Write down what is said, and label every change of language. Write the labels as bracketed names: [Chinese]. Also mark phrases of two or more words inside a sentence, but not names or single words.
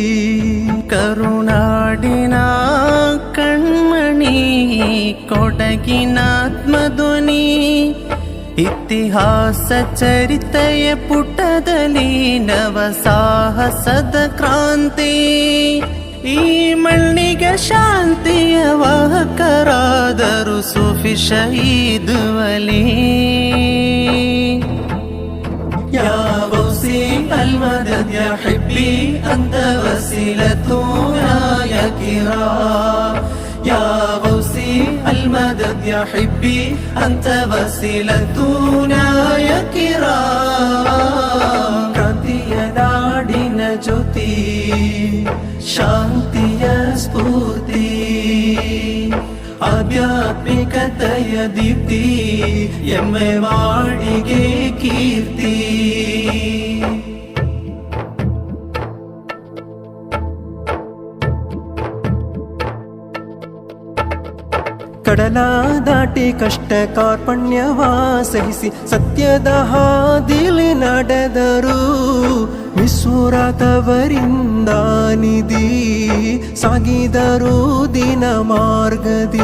[Kannada] ಕರುನಾಡಿನ ಕಣ್ಮಣಿ ಕೊಡಗಿನಾತ್ಮಧ್ವನಿ ಇತಿಹಾಸ ಚರಿತೆಯ ಪುಟದಲ್ಲಿ ನವ ಸಾಹಸದ ಕ್ರಾಂತಿ ಈ ಮಣ್ಣಿಗೆ ಶಾಂತಿಯ ವಾಹಕರಾದರು ಸೂಫಿ ಶಹೀದ್ ವಲಿ [Arabic] يا غوثي المدد يا حبي أنت وسيلتنا يا كرام يا غوثي المدد يا حبي أنت وسيلتنا يا [Kannada] كرام ಕ್ರಾಂತಿಯ ನಾಡಿನ ಜ್ಯೋತಿ ಶಾಂತಿಯ ಸ್ಫೂರ್ತಿ ಆಧ್ಯಾತ್ಮಿಕತೆಯ ದೀಪ್ತಿ ಎಮ್ಮೆ ಮಾಡಿಗೆ ಕೀರ್ತಿ ಕಡಲ ದಾಟಿ ಕಷ್ಟ ಕಾರ್ಪಣ್ಯವ ಸಹಿಸಿ ಸತ್ಯದ ಹಾದಿಲಿ ನಡೆದರು ವಿಸುರಾತವರಿಂದ ನಿಧಿ ಸಾಗಿದರು ದಿನ ಮಾರ್ಗದಿ